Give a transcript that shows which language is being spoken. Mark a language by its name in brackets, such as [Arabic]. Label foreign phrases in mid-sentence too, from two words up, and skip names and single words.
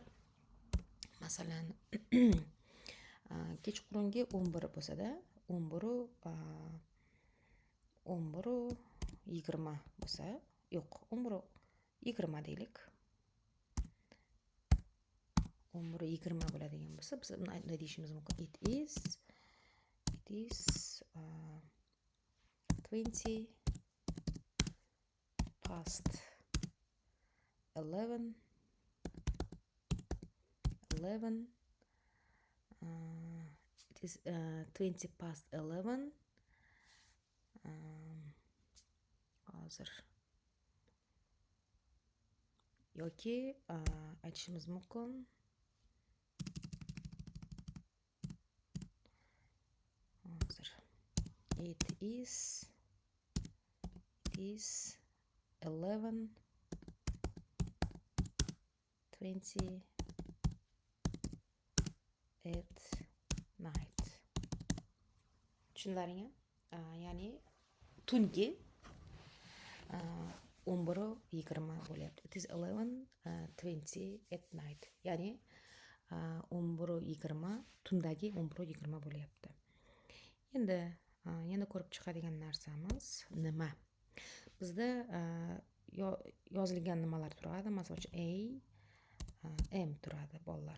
[Uzbek] Masalan, kechqurungi 11 bo'lsa-da, 11:20 bo'lsa, yo'q, 11:20 deylik. 11:20 bo'ladigan bo'lsa, biz bunday deyishimiz mumkin. [English] It is 20 past 11. It is 20 past 11. [Uzbek] Hozir yoki aytishimiz mumkin. [English] It is 11:20 at night. [Uzbek] Tushunlaringmi? Ya'ni tungi 11:20 bo'lyapti. [English] It is 11:20 at night. [Uzbek] Ya'ni 11:20 tundagi 11:20 bo'lyapti. Endi yana ko'rib chiqadigan narsamiz nima? Bizda yozilgan nimalar turadi? Masalan, AM turadi bolalar.